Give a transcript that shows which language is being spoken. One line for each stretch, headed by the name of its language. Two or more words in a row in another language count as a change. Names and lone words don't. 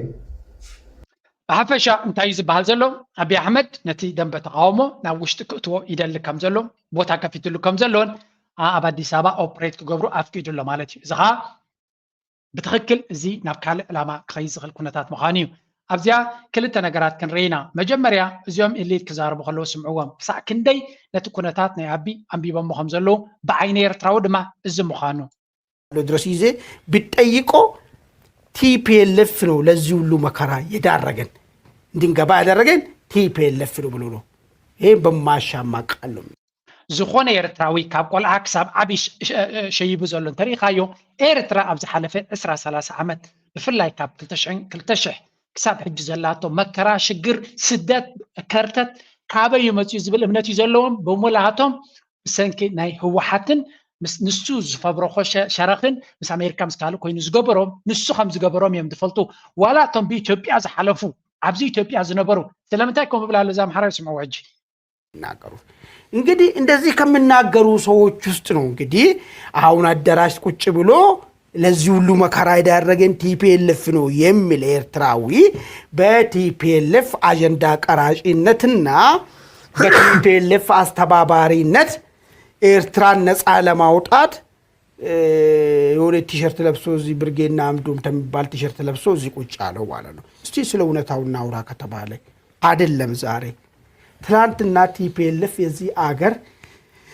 Tigrinya: ብሓፈሻ እንታይ ዝበሃል ዘሎ ኣቢ ኣሕመድ ነቲ ደንበ ተቃውሞ ናብ ውሽጢ ክእትዎ ይደሊ ከም ዘሎ ቦታ ከፊትሉ ከም ዘለዎን ኣብ ኣዲስ ኣበባ ኦፕሬት ክገብሩ ኣፍቂዱ ኣሎ ማለት እዩ እዚ ኸ ብትክክል እዚ ናብ ካልእ ዕላማ ክኸይድ ዝኽእል ኩነታት ምዃኑ እዩ ኣብዚያ ክልተ ነገራት ክንርኢና መጀመርያ እዚኦም ኤሊት ክዛረቡ ከለዉ ስምዕዎም ክሳዕ ክንደይ ነቲ ኩነታት ናይ ኣቢ ኣንቢቦሞ ከም ዘለዉ ብዓይነ ኤርትራዊ ድማ እዚ ምዃኑ
Amharic: ድረስ ይዘ ብጠይቆ ቲፒኤልኤፍ ነው ለዚህ ሁሉ መከራ የዳረገን እንድንገባ ያደረገን ቲፒኤልኤፍ ነው ብሎ ነው ይሄ በማሻማ ቃል ነው
Tigrinya: ዝኾነ ኤርትራዊ ካብ ቆልዓ ክሳብ ዓቢ ሸይቡ ዘሎ እንተሪኢኻዮ ኤርትራ ኣብ ዝሓለፈ 20-30 ዓመት ብፍላይ ካብ 2000 ክሳብ ሕጂ ዘላቶ መከራ ሽግር ስደት ከርተት ካበይ መፅኡ ዝብል እምነት እዩ ዘለዎም ብሙላሃቶም ብሰንኪ ናይ ህወሓትን ንሱ ዝፈብረኾ ሸረኽን ምስ ኣሜሪካ ምስ ካልእ ኮይኑ ዝገበሮም ንሱ ከም ዝገበሮም እዮም ዝፈልጡ ዋላ እቶም ብኢትዮጵያ ዝሓለፉ ኣብዚ ኢትዮጵያ ዝነበሩ ስለምንታይ ከም ብላለ ዛ ኣምሓራ ይስምዑ ሕጂ
Amharic: ይናገሩ እንግዲህ እንደዚህ ከመናገሩ ሰዎች ውስጥ ነው እንግዲህ አሁን አዳራሽ ቁጭ ብሎ ለዚህ ሁሉ መከራ ያደረገን ቲፒኤልኤፍ ነው የሚል ኤርትራዊ በቲፒኤልኤፍ አጀንዳ ቀራጭነትና በቲፒኤልኤፍ አስተባባሪነት ኤርትራን ነፃ ለማውጣት የሆነ ቲሸርት ለብሶ እዚህ ብርጌና አምዶም ተሚባል ቲሸርት ለብሶ እዚህ ቁጭ አለው ማለት ነው እስቲ ስለ እውነታው እናውራ ከተባለ አይደለም ዛሬ ትላንትና ቲፒኤልኤፍ የዚህ አገር